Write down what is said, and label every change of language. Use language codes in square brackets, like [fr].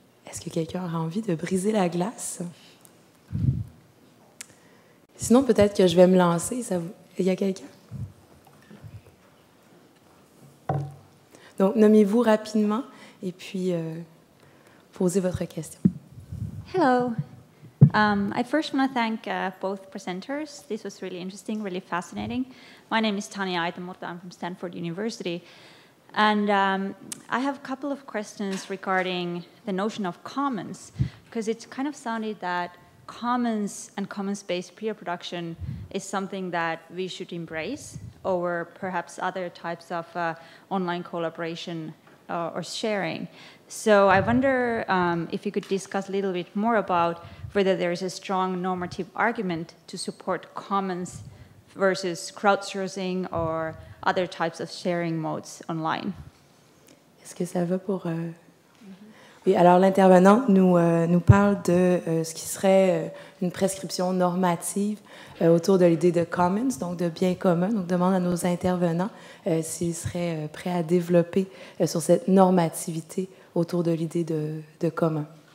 [fr] Est-ce que quelqu'un aura envie de briser la glace? Sinon, peut-être que je vais me lancer. Il y a quelqu'un? Donc, nommez-vous rapidement et puis posez votre question. [en] Hello. I first want to thank both presenters. This was really interesting, really fascinating. My name is Tanya Aitamurta. I'm from Stanford University. And I have a couple of questions regarding the notion of commons, because it's kind of sounded that commons and commons-based peer production is something that we should embrace over perhaps other types of online collaboration or sharing. So I wonder if you could discuss a little bit more about whether there is a strong normative argument to support commons versus crowdsourcing or other types of sharing modes online. [fr] Est-ce que ça va pour... Oui, alors l'intervenante nous parle de ce qui serait une prescription normative autour de l'idée de commons, donc de biens communs. Donc, demande à nos intervenants s'ils seraient prêts à développer sur cette normativité autour de l'idée de commun.